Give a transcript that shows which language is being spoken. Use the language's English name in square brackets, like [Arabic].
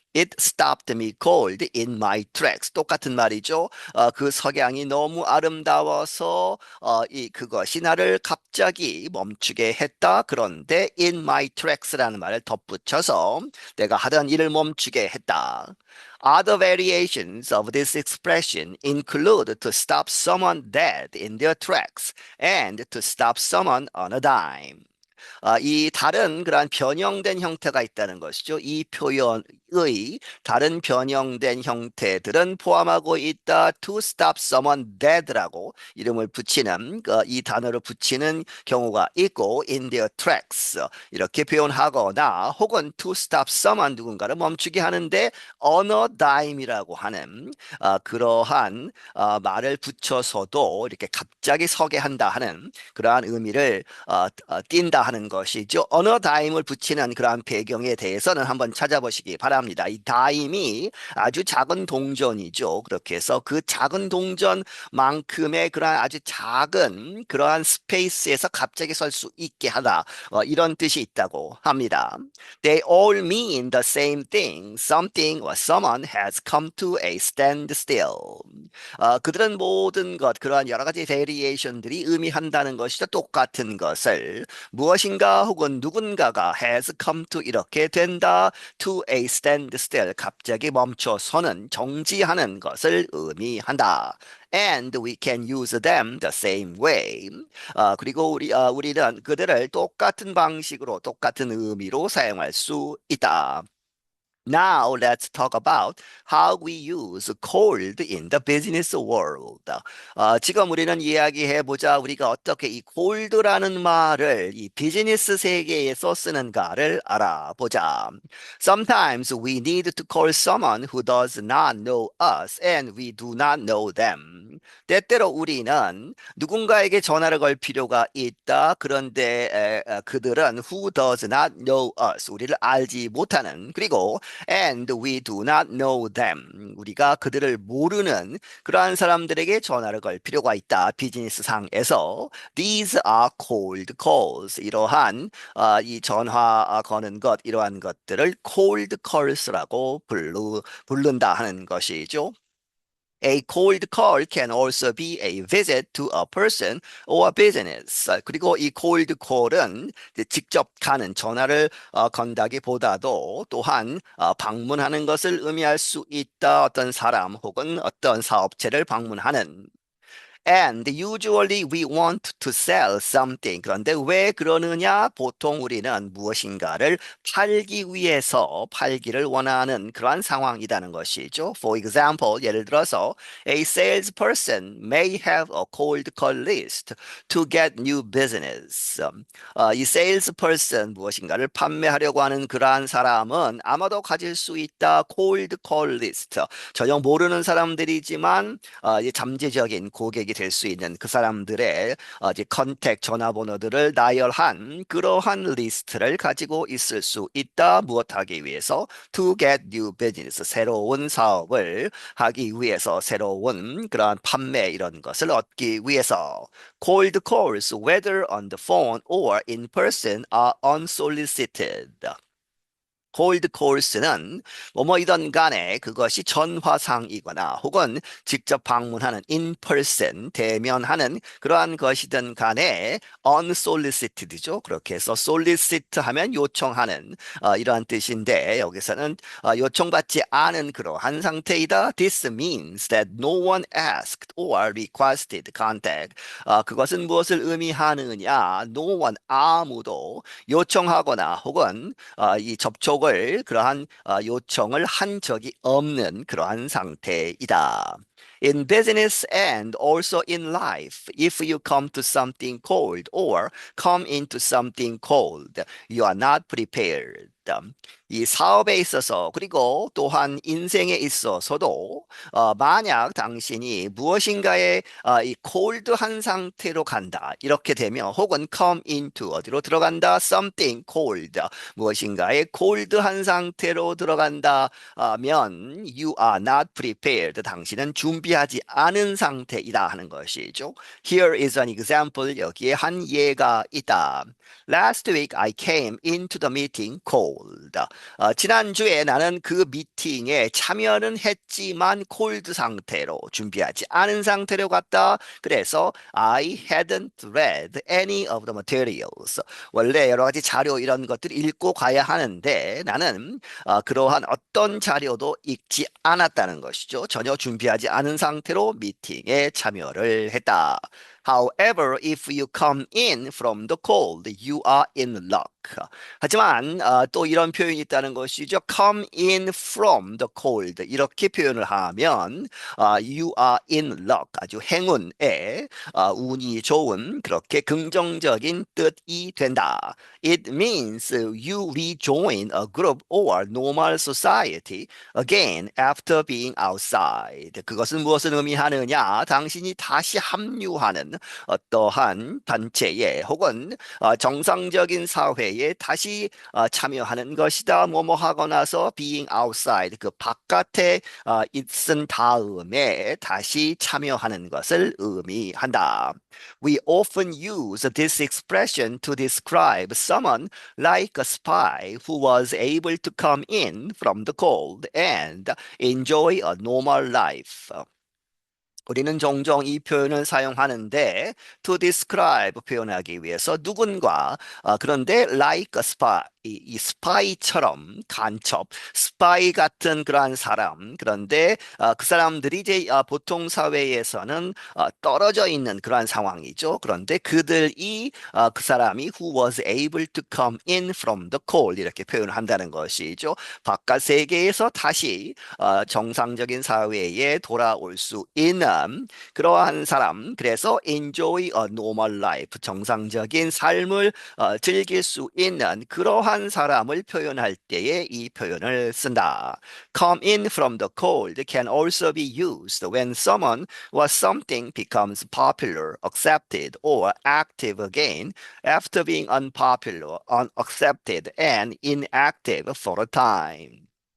[English] It stopped me cold in my tracks. [Korean] 똑같은 말이죠. 그 석양이 너무 아름다워서 그것이 나를 갑자기 멈추게 했다. 그런데 [English] in my tracks [Korean] 라는 말을 덧붙여서 내가 하던 일을 멈추게 했다. [English] Other variations of this expression include to stop someone dead in their tracks and to stop someone on a dime. [Korean] 이 다른 그러한 변형된 형태가 있다는 것이죠. 이 표현의 다른 변형된 형태들은 포함하고 있다. [English] To stop someone dead [Korean] 라고 이름을 붙이는 이 단어를 붙이는 경우가 있고 [English] in their tracks [Korean] 이렇게 표현하거나 혹은 [English] to stop someone [Korean] 누군가를 멈추게 하는데 [English] on a dime [Korean] 이라고 하는 그러한 말을 붙여서도 이렇게 갑자기 서게 한다 하는 그러한 의미를 띈다 하는 것이죠. 언어 다임을 붙이는 그러한 배경에 대해서는 한번 찾아보시기 바랍니다. 이 다임이 아주 작은 동전이죠. 그렇게 해서 그 작은 동전만큼의 그러한 아주 작은 그러한 스페이스에서 갑자기 설 수 있게 하다. 이런 뜻이 있다고 합니다. [English] They all mean the same thing. Something or someone has come to a standstill. [Korean] 그들은 모든 것, 그러한 여러 가지 베리에이션들이 의미한다는 것이죠. 똑같은 것을 무엇인가 혹은 누군가가 [English] has come to [Korean] 이렇게 된다. [English] to a standstill [Korean] 갑자기 멈춰서는 정지하는 것을 의미한다. [English] And we can use them the same way. [Korean] 그리고 우리는 그들을 똑같은 방식으로 똑같은 의미로 사용할 수 있다. [English] Now let's talk about how we use cold in the business world. [Korean] 지금 우리는 이야기해보자. 우리가 어떻게 이 cold라는 말을 이 비즈니스 세계에서 쓰는가를 알아보자. [English] Sometimes we need to call someone who does not know us and we do not know them. [Korean] 때때로 우리는 누군가에게 전화를 걸 필요가 있다. 그런데 그들은 [English] who does not know us, [Korean] 우리를 알지 못하는 그리고 [English] and we do not know them. [Korean] 우리가 그들을 모르는 그러한 사람들에게 전화를 걸 필요가 있다. 비즈니스 상에서 [English] these are cold calls. [Korean] 이러한 이 전화 거는 것 이러한 것들을 cold calls라고 부른다 하는 것이죠. [English] A cold call can also be a visit to a person or a business. [Korean] 그리고 이 cold call은 직접 가는 전화를 건다기보다도 또한 방문하는 것을 의미할 수 있다. 어떤 사람 혹은 어떤 사업체를 방문하는 [English] And usually we want to sell something. [Korean] 그런데 왜 그러느냐? 보통 우리는 무엇인가를 팔기 위해서 팔기를 원하는 그러한 상황이라는 것이죠. [English] For example, [Korean] 예를 들어서 [English] a salesperson may have a cold call list to get new business. [Korean] 이 salesperson 무엇인가를 판매하려고 하는 그러한 사람은 아마도 가질 수 있다. [English] cold call list. [Korean] 전혀 모르는 사람들이지만 이제 잠재적인 고객이 될 수 있는 그 사람들의 이제 컨택 전화번호들을 나열한 그러한 리스트를 가지고 있을 수 있다. 무엇하기 위해서? [English] To get new business. [Korean] 새로운 사업을 하기 위해서 새로운 그러한 판매 이런 것을 얻기 위해서. [English] Cold calls, whether on the phone or in person, are unsolicited. [Korean] 콜드 콜스는 뭐뭐이든 간에 그것이 전화상이거나 혹은 직접 방문하는 [English] in person [Korean] 대면하는 그러한 것이든 간에 unsolicited죠. 그렇게 해서 solicit 하면 요청하는 이러한 뜻인데 여기서는 요청받지 않은 그러한 상태이다. [English] This means that no one asked or requested contact. [Korean] 그것은 무엇을 의미하느냐? [English] No one [Korean] 아무도 요청하거나 혹은 이 접촉을 그러한 요청을 한 적이 없는 그러한 상태이다. [English] In business and also in life, if you come to something cold or come into something cold, you are not prepared. [Korean] 이 사업에 있어서 그리고 또한 인생에 있어서도 만약 당신이 무엇인가에 이 cold한 상태로 간다 이렇게 되면 혹은 [English] come into [Korean] 어디로 들어간다 [English] something cold [Korean] 무엇인가에 cold한 상태로 들어간다 면 [English] you are not prepared [Korean] 당신은 준비하지 않은 상태이다 하는 것이죠. [English] Here is an example [Korean] 여기에 한 예가 있다. [English] Last week I came into the meeting cold. [Korean] 지난주에 나는 그 미팅에 참여는 했지만 콜드 상태로 준비하지 않은 상태로 갔다. 그래서 [English] I hadn't read any of the materials. [Korean] 원래 여러 가지 자료 이런 것들을 읽고 가야 하는데 나는 그러한 어떤 자료도 읽지 않았다는 것이죠. 전혀 준비하지 않은 상태로 미팅에 참여를 했다. [English] However, if you come in from the cold, you are in luck. [Korean] 하지만 또 이런 표현이 있다는 것이죠. [English] Come in from the cold [Korean] 이렇게 표현을 하면 [English] you are in luck [Korean] 아주 행운에 운이 좋은 그렇게 긍정적인 뜻이 된다. [English] It means you rejoin a group or normal society again after being outside. [Korean] 그것은 무엇을 의미하느냐? 당신이 다시 합류하는 어떠한 단체에 혹은 정상적인 사회에 다시 참여하는 것이다. 뭐뭐 하고 나서 [English] being outside [Korean] 그 바깥에 있은 다음에 다시 참여하는 것을 의미한다. [English] We often use this expression to describe someone like a spy who was able to come in from the cold and enjoy a normal life. [Korean] 우리는 종종 이 표현을 사용하는데 [English] to describe [Korean] 표현하기 위해서 누군가 그런데 [English] like a spy [Korean] 이 스파이처럼 간첩 스파이 같은 그러한 사람 그런데 그 사람들이 이제 보통 사회에서는 떨어져 있는 그러한 상황이죠. 그런데 그들이 그 사람이 [English] who was able to come in from the cold [Korean] 이렇게 표현을 한다는 것이죠. 바깥 세계에서 다시 정상적인 사회에 돌아올 수 있는 그러한 사람. 그래서 [English] enjoy a normal life. [Korean] 정상적인 삶을 즐길 수 있는 그러한 사람을 표현할 때에 이 표현을 쓴다. [English] Come in from the cold can also be used when someone or something becomes popular, accepted, or active again after being unpopular, unaccepted, and inactive for a time.